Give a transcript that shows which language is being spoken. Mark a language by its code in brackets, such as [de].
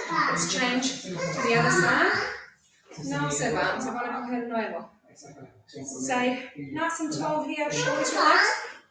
[en] Let's change to the other side. [es] No se van a coger de nuevo. [en] Stay nice and tall here, shoulders relaxed.